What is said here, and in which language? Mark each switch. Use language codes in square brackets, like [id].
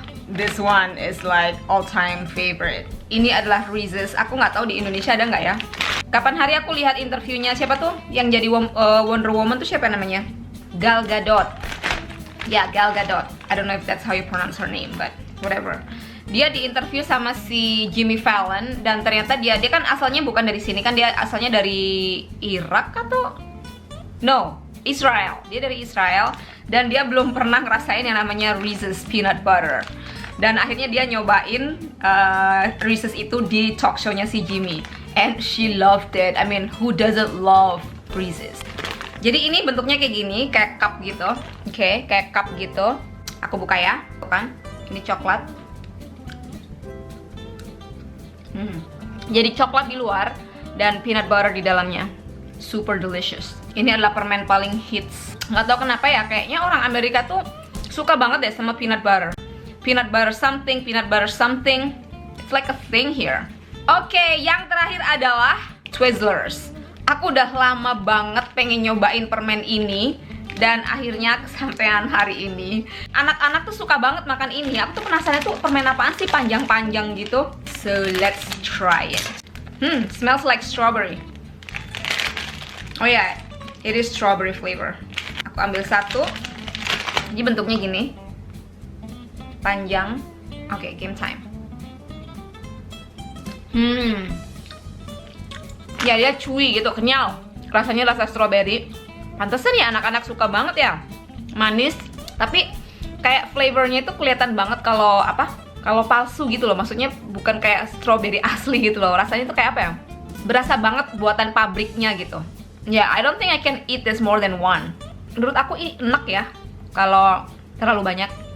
[en] This one is like all-time favorite. [id] Ini adalah Reese's. Aku nggak tahu di Indonesia ada nggak ya. Kapan hari aku lihat interviewnya siapa tuh yang jadi Wonder Woman tuh, siapa namanya? Gal Gadot. Ya, Gal Gadot. [en] I don't know if that's how you pronounce her name, but whatever. [id] Dia diinterview sama si Jimmy Fallon dan ternyata dia kan asalnya bukan dari sini kan, dia asalnya dari Irak atau Israel. Dia dari Israel dan dia belum pernah ngerasain yang namanya Reese's peanut butter. Dan akhirnya dia nyobain Reese's itu di talk show-nya si Jimmy. [en] And she loved it. I mean, who doesn't love Reese's? [id] Jadi ini bentuknya kayak gini, kayak cup gitu. Oke, kayak cup gitu. Aku buka ya, tuh kan. Ini coklat. Jadi coklat di luar dan peanut butter di dalamnya. [en] Super delicious. [id] Ini adalah permen paling hits. Nggak tahu kenapa ya, kayaknya orang Amerika tuh suka banget deh sama peanut butter. [en] peanut butter something, peanut butter something. It's like a thing here. [id] Oke, yang terakhir adalah Twizzlers. Aku udah lama banget pengen nyobain permen ini, dan akhirnya kesampaian hari ini. Anak-anak tuh suka banget makan ini. Aku tuh penasaran tuh permen apaan sih panjang-panjang gitu. [en] So let's try it. Smells like strawberry. Oh ya, it is strawberry flavor. [id] Aku ambil satu. Jadi bentuknya gini, panjang. [en] Oke, game time. [id] Ya dia chewy gitu, kenyal. Rasanya rasa strawberry. Pantesan ya anak-anak suka banget ya. Manis, tapi kayak flavornya itu kelihatan banget kalau kalau palsu gitu loh. Maksudnya bukan kayak strawberry asli gitu loh. Rasanya tuh kayak apa ya? Berasa banget buatan pabriknya gitu. Ya, [en] I don't think I can eat this more than one. [id] Menurut aku ini enak ya kalau terlalu banyak.